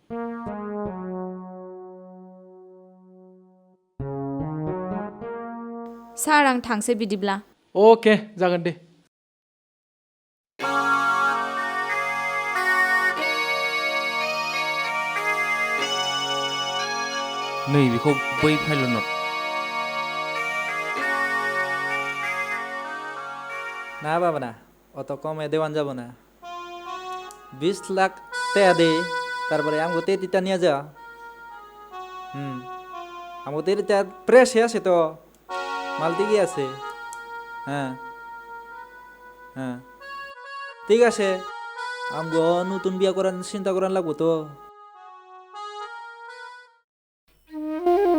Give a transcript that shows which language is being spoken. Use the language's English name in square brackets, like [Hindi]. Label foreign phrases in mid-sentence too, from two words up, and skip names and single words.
[Bodo] सार आं थांसै बिदिब्ला अके जागोन दे नै बेखौ बै फाइल नट [Bangla] না বাবা না অত কমে দেওয়ান যাব না 20 লাখ টাকা দে তারপরে আমগো তেতিটা নিয়ে যা আমগো তেতিটা প্রেস আছে তো মাল ঠিকই আছে হ্যাঁ হ্যাঁ ঠিক আছে আমগো নতুন বিয়া করার চিন্তা করার লাগবো তো